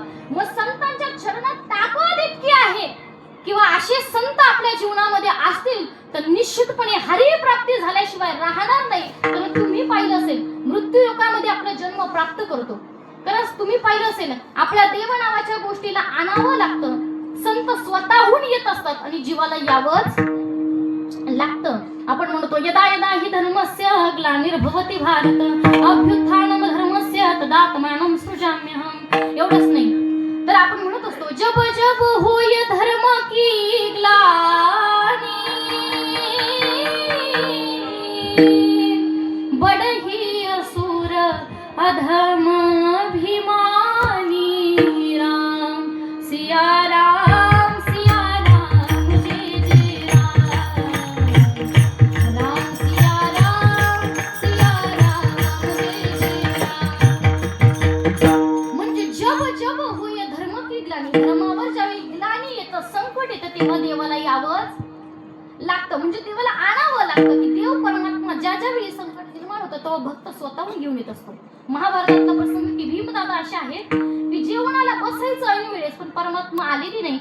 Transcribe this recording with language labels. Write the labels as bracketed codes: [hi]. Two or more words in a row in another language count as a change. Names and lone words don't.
[mr] मग संतांच्या चरणात ताकद इतकी आहे किंवा असे संत आपल्या जीवनामध्ये असतील तर निश्चितपणे हरी प्राप्ती झाल्याशिवाय राहणार नाही. तर तुम्ही पाहिलं असेल मृत्यू लोकामध्ये आपला जन्म प्राप्त करतो. कारण तुम्ही पाहिलं असेल आपल्या देव नावाच्या गोष्टीला आणावं लागतं. संत स्वतःहून येत असतात आणि जीवाला यावंच लागतं. आपण म्हणतो [sa] यदा यदा हि धर्मस्य ग्लानिर्भवति भारत अभ्युत्थानम धर्मस्य तदात्मानं सृजाम्यहम्. [mr] एवढंच नाही तर आपण म्हणत असतो [awa] जब जब होय धर्म की ग्लानी बडही असुर अधम अभिमानी. राम सिया राम सिया राम जय जय राम. राम सिया राम जय जय राम. म्हणजे जब जब होय धर्म की ग्लानी. [mr] धर्मावर ज्यावेळी ग्लानी येतं संकट येतं तेव्हा देवाला यावंच लागतं. म्हणजे देवाला आणावं लागतं की देव परमात्मा ज्या वेळी संकट निर्माण होतं तेव्हा भक्त स्वतःहून घेऊन येत असतो. महाभारतातला प्रसंग की भीमदादा असे आहेत की जेवणाला बसायचं ऐन वेळेस पण परमात्मा आलेली नाही.